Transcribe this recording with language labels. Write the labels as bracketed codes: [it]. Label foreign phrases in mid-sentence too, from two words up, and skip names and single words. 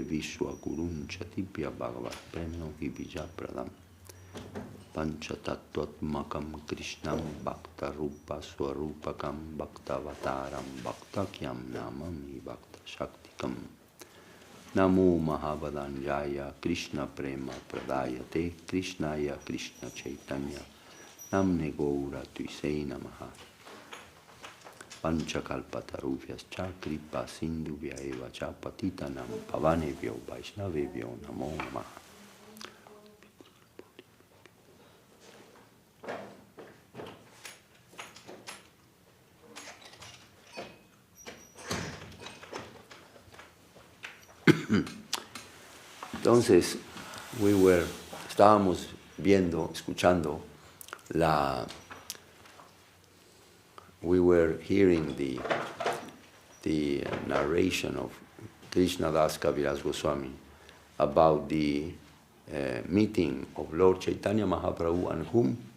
[sa] Vishwa Gurun Chatipya Bhagavat Premno Vibija Pradam Panchatattvatmakam Krishnam Bhakta Rupa Swarupakam Bhaktavataram Bhaktakyam Namami Bhakta Shaktikam Namo Mahavadanjaya Krishna Prema Pradayate Krishnaya Krishna Chaitanya Namne Gaura Tuisei Namaha Panchakalpatarubhyascha Kripa Sindhubhya Eva Cha Patitanam Pavanebhyo Vaishnavebhyo Namo Namaha. [es] Entonces, estábamos viendo, escuchando we [en] were hearing the narration of Krishna Das Kaviraj Goswami about the meeting of Lord Chaitanya Mahaprabhu and whom?